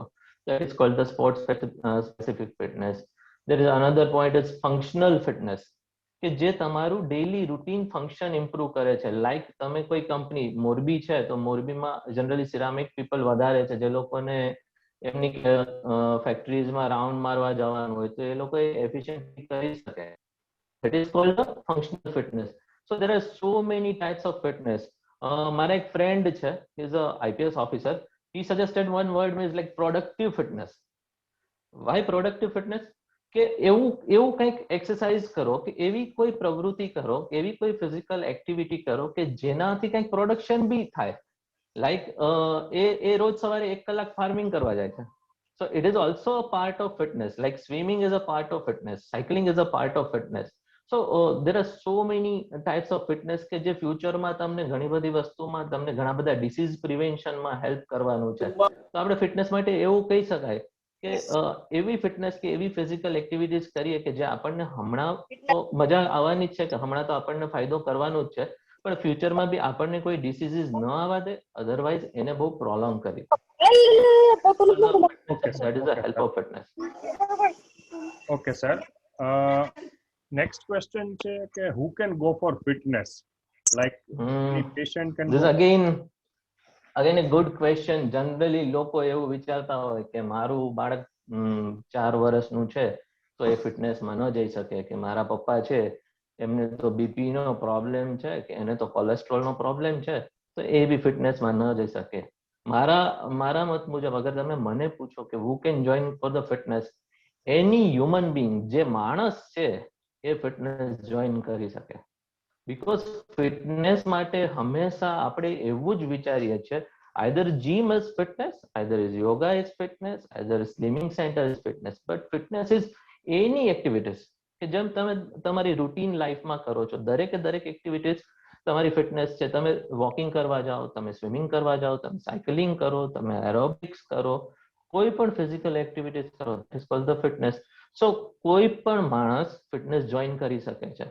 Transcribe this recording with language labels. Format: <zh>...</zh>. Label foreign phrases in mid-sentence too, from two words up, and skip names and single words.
<en>That is called the sports specific fitness. There is another point is functional fitness</en> <gu>કે જે તમારું</gu> <en>daily routine function improve</en> <gu>કરે છે. લાઈક તમે કોઈ કંપની મોરબી છે તો મોરબીમાં જનરલી</gu> <en>ceramic people</en> <gu>વધારે છે, જે લોકોને એમની ફેક્ટરીઝમાં રાઉન્ડ મારવા જવાનું હોય તો એ લોકો એફિશિયન્ટલી કરી શકે.</gu> <en>That is called the functional fitness. So there are so many types of fitness.</en> <gu>મારા એક ફ્રેન્ડ છે,</gu> <en>he is a IPS officer. He suggested one word means like productive fitness. Why productive fitness?</en> <gu>કે એવું કંઈક એક્સરસાઇઝ કરો કે એવી કોઈ પ્રવૃત્તિ કરો, એવી કોઈ</gu> <en>physical activity</en> <gu>કરો કે જેનાથી કંઈક પ્રોડક્શન બી થાય. લાઈક એ રોજ સવારે 1 કલાક ફાર્મિંગ કરવા જાય છે.</gu> <en>So it is also a part of fitness. Like swimming is a part of fitness, cycling is a part of fitness. So there are so many types of fitness</en> <gu>કે જે ફ્યુચરમાં તમને ઘણી બધી વસ્તુમાં તમને ઘણા બધા ડિસીઝ પ્રિવેન્શનમાં હેલ્પ કરવાનું છે. તો આપણે ફિટનેસ માટે એવું કહી શકાય કે એવી ફિટનેસ કે એવી</gu> <en>physical activities</en> <gu>કરીએ કે જે આપણને હમણાં તો મજા આવવાની જ છે કે હમણાં તો આપણને ફાયદો કરવાનો જ છે, પણ ફ્યુચરમાં બી આપણને કોઈ ડિસીઝીસ ન આવવા દે, અધરવાઇઝ એને બહુ પ્રોલોંગ કરી.</gu> <en>That is the help of fitness. Okay, sir. Next question</en> <gu>છે કે</gu> <en>who can go for fitness? Like any patient can This go. Again a good question.</en> <gu>Generally લોકો એવું વિચારતા હોય કે મારું બાળક 4 વર્ષનું છે તો એ ફિટનેસમાં ન જઈ શકે, કે મારા પપ્પા છે એમને તો બીપી નો પ્રોબ્લેમ છે કે એને તો કોલેસ્ટ્રોલ નો પ્રોબ્લેમ છે તો એ બી ફિટનેસમાં ન જઈ શકે. મારા મત મુજબ અગર તમે મને પૂછો કે</gu> <en>who can join for the fitness, any human being</en> <gu>જે માણસ છે એ ફિટનેસ જોઈન કરી શકે. બીકોઝ ફિટનેસ માટે હંમેશા આપણે એવું જ વિચારીએ છીએ</gu> <en>either gym is fitness, either is yoga is fitness, either swimming center is fitness, but fitness is any activities</en> <gu>કે જેમ તમે તમારી રૂટીન લાઈફમાં કરો છો દરેક એક્ટિવિટીઝ તમારી ફિટનેસ છે. તમે વોકિંગ કરવા જાઓ, તમે સ્વિમિંગ કરવા જાઓ, તમે સાયકલિંગ કરો, તમે એરોબિક્સ કરો, કોઈ પણ</gu> <en>physical activities</en> <gu>કરો,</gu> <en>it is called the fitness.</en> <gu>સો કોઈ પણ માણસ ફિટનેસ જોઈન કરી શકે છે.</gu>